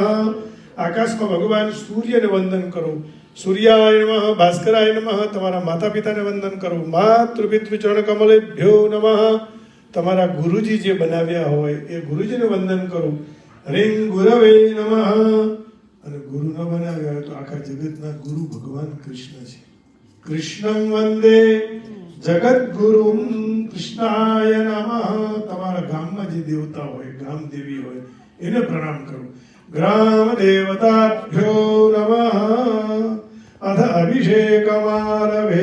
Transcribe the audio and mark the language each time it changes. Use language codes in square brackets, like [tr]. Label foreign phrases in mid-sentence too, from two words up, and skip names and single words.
[gu] આકાશ માં ભગવાન સૂર્ય ને વંદન કરો। [sa] सूर्याय नमः भास्कराय नमः। [gu] તમારા માતા પિતા ને વંદન કરો। [sa] मातृपितृ चरण कमलेभ्यो नमः। [gu] તમારા ગુરુજી જે બનાવ્યા હોય એ ગુરુજી ને વંદન કરો। [sa] ह्रीं गुरवे नमः। [gu] અને ગુરુ ન બનાવ્યા હોય તો આખા જગતના ગુરુ ભગવાન કૃષ્ણ છે। [sa] કૃષ્ણં વંદે જગદ્ગુરું કૃષ્ણાય નમઃ। [gu] તમારા ગામમાં જે દેવતા હોય ગામ દેવી હોય એને પ્રણામ કરો। [sa] ગ્રામ દેવતાભ્યો નમઃ અથ અભિષેકમારભે।